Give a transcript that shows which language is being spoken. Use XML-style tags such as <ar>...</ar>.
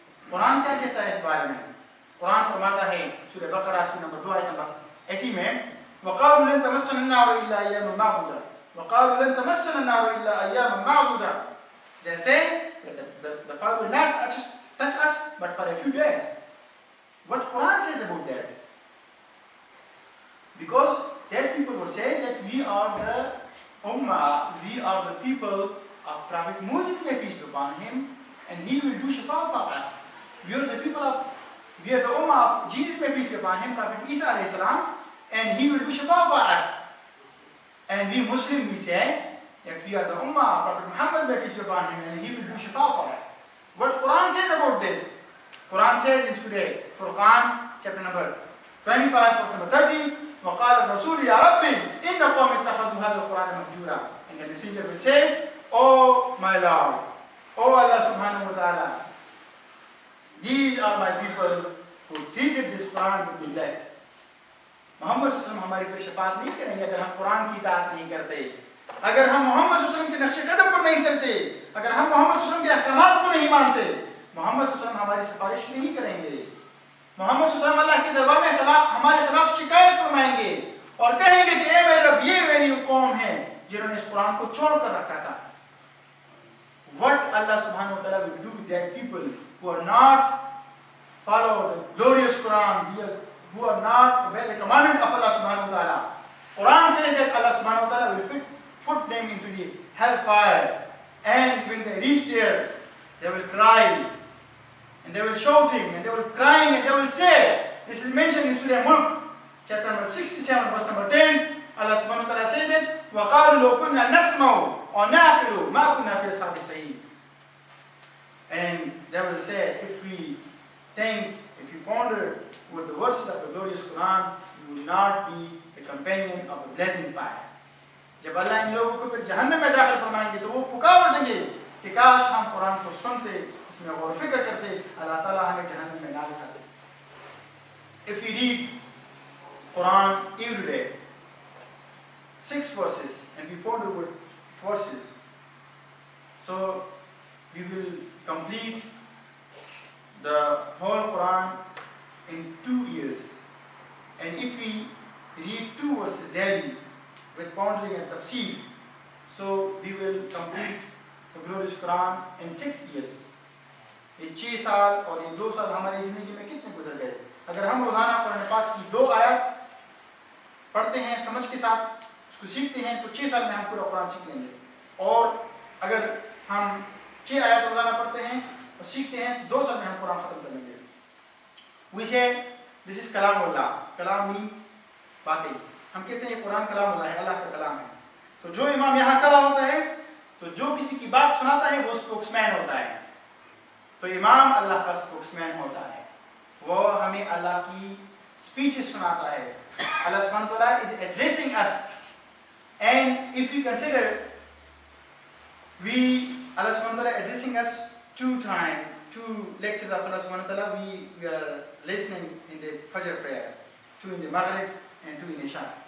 <ur>قرآن کیا کہتا ہے اس بارے میں؟ قرآن فرماتا ہے سورہ بقرہ سورہ نمبر 2 آیت نمبر 80 میں</ur> <ar>وَقَالُوا لَن تَمَسَّنَا النَّارُ إِلَّا أَيَّامًا مَّعْدُودَةً</ar> <ur>وَقَالُوا لَن تَمَسَّنَا النَّارُ إِلَّا أَيَّامًا مَّعْدُودَةً, جیسے</ur> <en>the fire will not touch us but for a few days. What Quran says about that? Because that people will say that we are the Ummah, we are the people of Prophet Moses, may peace be upon him, and he will do shafa for us. We are the people of, we are the Ummah of Jesus, may peace be upon him, Prophet Isa alayhi salam, and he will do shafa for us. And we Muslims, we say that we are the Ummah of Prophet Muhammad, may peace be upon him, and he will do shafa for us. What Quran says about this? Quran says in Surah Furqan, chapter number 25, verse number 30,</en> <ar>وَقَالَ الرَّسُولُ يَا رَبِّ إِنَّ قَوْمِ اتَّخَذُوا هَذَا الْقُرْآنَ مَهْجُورًا.</ar> <en>And the messenger will say, Oh my Lord, Oh Allah subhanahu wa ta'ala, these are my people who treated this Quran with neglect.</en> <ur>محمد صلی اللہ علیہ وسلم ہماری کوئی شفاعت نہیں کریں گے اگر ہم قرآن کی اطاعت نہیں کرتے, اگر ہم محمد صلی اللہ علیہ وسلم کے نقش قدم پر نہیں چلتے, اگر ہم محمد صلی اللہ علیہ وسلم کے احکامات کو نہیں مانتے, محمد صلی اللہ علیہ وسلم ہماری سفارش نہیں کریں گے. محمد صلی اللہ علیہ وسلم اللہ کے دربار میں ہمارے خلاف شکایت فرمائیں گے اور کہیں گے کہ اے میرے رب, یہ میری قوم ہے جنہوں نے اس قرآن کو چھوڑ کر رکھا تھا.</ur> <en>What Allah subhanahu wa ta'ala will do with that people who are not follow the glorious Quran, who are not obey the commandment of Allah subhanahu wa ta'ala. Quran says that Allah subhanahu wa ta'ala will put them into the hellfire, and when they reach there, they will cry, and they will shouting, and they will crying, and they will say, this is mentioned in Surah Mulk, chapter number 67, verse number 10. Allah subhanahu wa ta'ala says it,</en> <ar>وَقَالُوا لَوْ كُنَّا نَسْمَعُ أَوْ نَعْقِلُ مَا كُنَّا فِي أَصْحَابِ السَّعِيرِ.</ar> <en>And they will say, if we think, if you ponder with the verses of the glorious Quran, you will not be the companion of the blazing fire.</en> <ur>جب اللہ ان لوگوں کو پھر جہنم میں داخل فرمائیں گے تو وہ پکار اٹھیں گے کہ کاش ہم قرآن کو سنتے, اس میں غور و فکر کرتے, اللہ تعالیٰ ہمیں جہنم میں نہ دکھاتے.</ur> <en>If we read Quran every day, 6 verses and we found about verses. So we will complete the whole Quran in 2 years. And if we read 2 verses daily with pondering and tafsir, so we will complete the glorious Quran in 6 years.</en> <ur>یہ 6 سال اور یہ 2 سال ہماری زندگی میں کتنے گزر گئے. اگر ہم روزانہ قرآن پاک کی 2 آیات پڑھتے ہیں سمجھ کے ساتھ اس کو سیکھتے ہیں تو 6 سال میں ہم پورا قرآن سیکھ لیں گے. اور اگر ہم 6 آیات روزانہ پڑھتے ہیں اور سیکھتے ہیں تو 2 سال میں ہم قرآن ختم کر لیں گے.</ur> <en>We say this is کلام اللہ.</en> <ur>کلام مین باتیں. ہم کہتے ہیں یہ قرآن کلام اللہ ہے, اللہ کا کلام ہے. تو جو امام یہاں کھڑا ہوتا ہے تو جو کسی کی بات سناتا ہے وہ اسپوکس مین ہوتا ہے. تو امام اللہ کا اسپوکس مین ہوتا ہے, وہ ہمیں اللہ کی اسپیچز سناتا ہے.</ur> <en>Allah subhanahu wa ta'ala is addressing us, and if we consider Allah subhanahu wa ta'ala addressing us 2 lectures of Allah subhanahu wa ta'ala, we are listening in the Fajr prayer, 2 in the Maghrib and 2 in the Isha.</en>